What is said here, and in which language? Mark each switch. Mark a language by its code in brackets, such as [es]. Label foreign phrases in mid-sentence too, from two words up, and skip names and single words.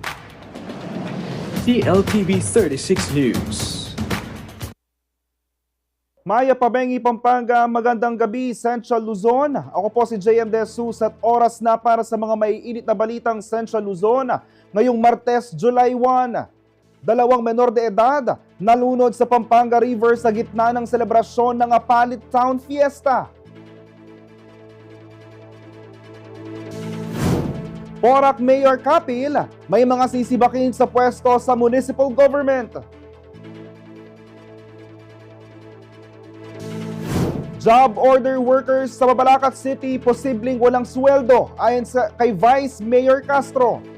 [tl] CLTV 36 News. [pam] Maya Pabengi, [tl] Pampanga, magandang gabi, Central Luzon. Ako po si JM De Jesus at oras na para sa mga maiinit na balitang Central Luzon. Ngayong Martes, July 1, dalawang menor de edad nalunod sa Pampanga River sa gitna ng selebrasyon ng Apalit Town Fiesta. Porac Mayor Kapil, may mga sisibakin sa pwesto sa [en] municipal government. Job order workers [tl] sa Mabalacat City posibleng walang sweldo ayon kay Vice Mayor Castro.